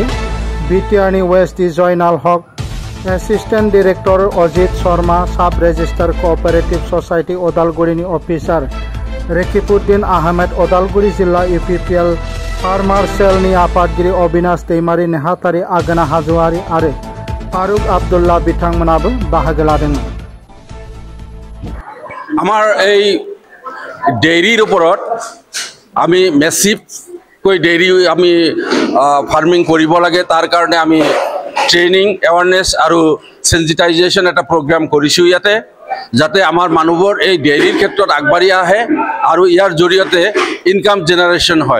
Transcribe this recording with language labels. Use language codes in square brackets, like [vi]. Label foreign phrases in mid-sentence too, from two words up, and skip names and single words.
[brx] बिटिआरनि वेस्ट जयनाल हक, [en] assistant director [brx] अजित शर्मा, [en] sub registrar cooperative society [brx] उदालगुरिनि अफिसार रेकिबुद्दीन आहमेद, उदालगुरि जिल्ला इउपिपिएल [en] farmer cell [brx] आफादगिरि अबिनाश दैमारी, नेहाथारि आगोना हाज'वारि आरो फारुक आब्दुल्ला बिथांमोनाबो बाहागो लादोंमोन। [as] आमार এই ডেইরির ওপৰত আমি মেসিভ কৈ ডেইরি আমি ফার্মিং কৰিব লাগে। তাৰ কাৰণে আমি [en] training awareness [as] আৰু সেনজিটাইজেশ্যন এটা প্ৰগ্ৰাম কৰিছোঁ ইয়াতে, যাতে আমাৰ মানুহবোৰ এই ডেইৰিৰ ক্ষেত্ৰত আগবাঢ়ি আহে আৰু ইয়াৰ জৰিয়তে [en] income generation [as] হয়।